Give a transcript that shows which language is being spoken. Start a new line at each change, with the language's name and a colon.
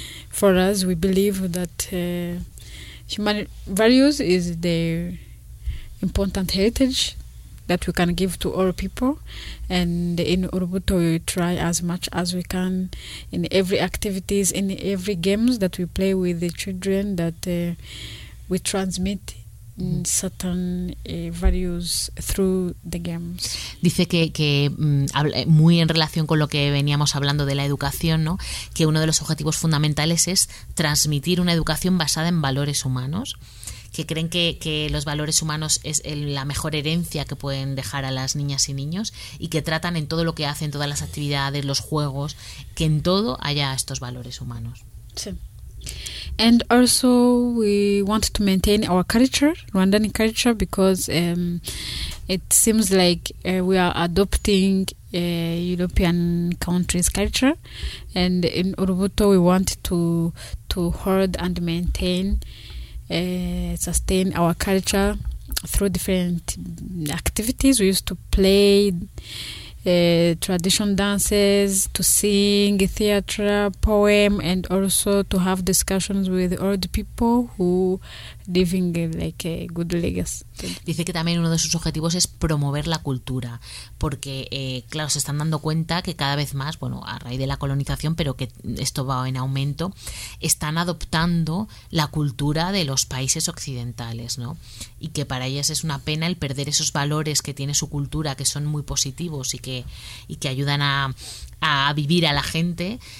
English: For us, we believe that human values is the important heritage that we can give to all people, and in Urubuto we try as much as we can in every activities, in every games that we play with the children, that we transmit certain values through the games.
Spanish: Dice que muy en relación con lo que veníamos hablando de la educación, ¿no? Que uno de los objetivos fundamentales es transmitir una educación basada en valores humanos, que creen que los valores humanos es la mejor herencia que pueden dejar a las niñas y niños, y que tratan en todo lo que hacen, todas las actividades, los juegos, que en todo haya estos valores humanos. Sí.
English: And also we want to maintain our culture, Rwandan culture, because it seems like we are adopting European countries' culture, and in Urubuto we want to hold and maintain, sustain our culture through different activities. We used to play tradition dances, to sing, theater, poem, and also to have discussions with old people who living like a good legacy.
Spanish: Dice que también uno de sus objetivos es promover la cultura, porque claro, se están dando cuenta que cada vez más, bueno, a raíz de la colonización, pero que esto va en aumento, están adoptando la cultura de los países occidentales, ¿no? Y que para ellas es una pena el perder esos valores que tiene su cultura, que son muy positivos y que ayudan a vivir a la gente.